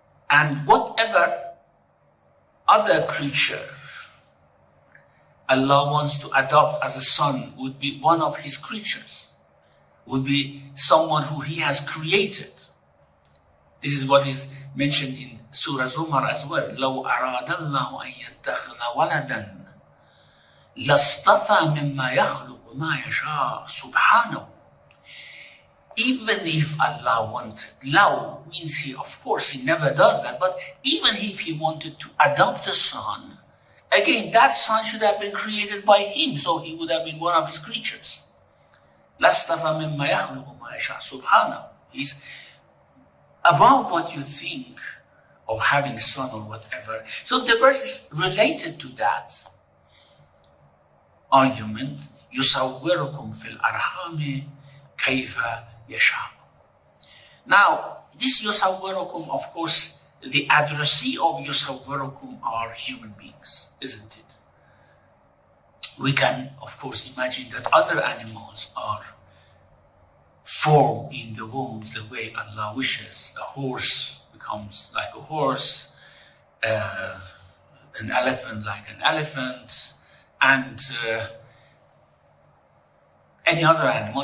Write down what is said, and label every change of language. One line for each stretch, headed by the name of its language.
English: And whatever other creature Allah wants to adopt as a son would be one of his creatures, would be someone who he has created. This is what is mentioned in Surah Zumar as well.
Arabic: لو أراد الله أن يتخذ ولدا لاصطفى مما يخلق ما يشاء سبحانه.
English: Even if Allah wanted, law means he, of course, he never does that, but even if he wanted to adopt a son, again, that son should have been created by him, so he would have been one of his creatures.
Arabic: لاصطفى مما يخلق ما يشاء سبحانه.
English: He's about what you think of having a son or whatever. So the verse is related to that argument.
Arabic: يصوركم في الأرحام كيف يشاء.
English: Now, this يصوركم, of course, the addressee of يصوركم are human beings, isn't it? We can, of course, imagine that other animals are formed in the wombs the way Allah wishes. A horse becomes like a horse, an elephant like an elephant, and any other animal.